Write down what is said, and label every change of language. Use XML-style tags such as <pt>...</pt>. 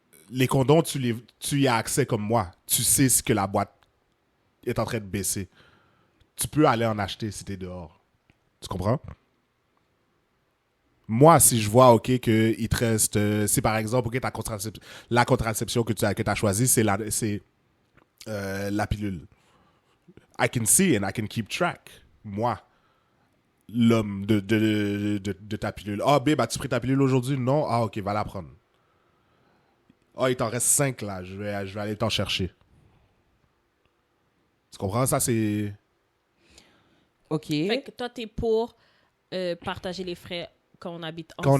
<fr>Les condoms, tu y as accès comme moi. Tu sais ce que la boîte est en train de baisser. Tu peux aller en acheter si t'es dehors. Tu comprends? Moi, si je vois, OK, qu'il te reste... si par exemple, OK, la contraception que tu as choisie, c'est la pilule.</fr> <en>I can see and I can keep track.</en> <fr>Moi, l'homme de ta pilule. Ah, babe, as-tu pris ta pilule aujourd'hui? Non? Ah, OK, va la prendre. Ah, il t'en reste 5 là. Je vais aller t'en chercher. Tu comprends? Ça, c'est... OK. Fait que toi, t'es pour partager les frais quand on habite ensemble.</fr>